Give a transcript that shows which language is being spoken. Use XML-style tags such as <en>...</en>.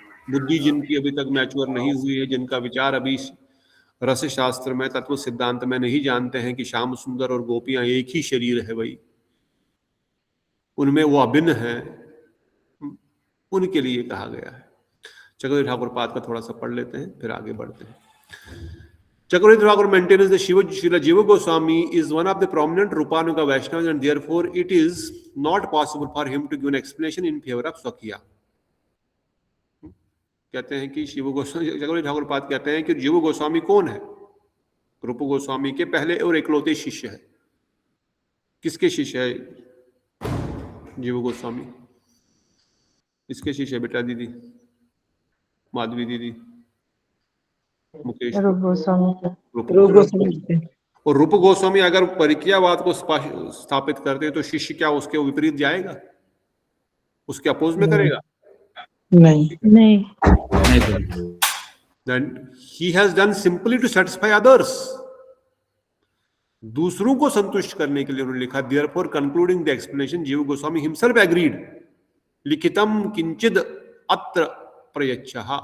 <hi>बुद्धि जिनकी अभी तक मैच्योर नहीं हुई है, जिनका विचार अभी रस शास्त्र में, तत्व सिद्धांत में नहीं जानते हैं कि श्याम सुंदर और गोपियां एक ही शरीर है भाई, उनमें वो अभिन्न है, उनके लिए कहा गया है। चक्रवर्ती ठाकुर पाद का थोड़ा सा पढ़ लेते हैं, फिर आगे बढ़ते हैं।</hi> <en>Chakravarti Thakur maintains that Srila Jiva Goswami is one of the prominent Rupanuga Vaishnavas, and therefore it is not possible for him to give an explanation in favor of Swakya।</en> <hi>कहते हैं कि शिव गोस्वामी, चक्रवर्ती ठाकुर पाद कहते हैं कि जीव गोस्वामी कौन है? रूप गोस्वामी के पहले और इकलौते शिष्य है। किसके शिष्य है जीव गोस्वामी? किसके शिष्य है बेटा? दीदी माधवी दीदी, मुकेश, रूप गोस्वामी। और रूप गोस्वामी अगर परिक्रियावाद को स्थापित करते तो शिष्य क्या उसके विपरीत जाएगा? उसके अपोज में करेगा? नहीं।</hi> <en>Then he has done simply to satisfy others।</en> <hi>दूसरों को संतुष्ट करने के लिए उन्होंने लिखा।</hi> <en>Therefore concluding the explanation, Jiva Goswami himself agreed।</en> <sa>लिखितम किंचिद अत्र प्रयच्छः।</sa>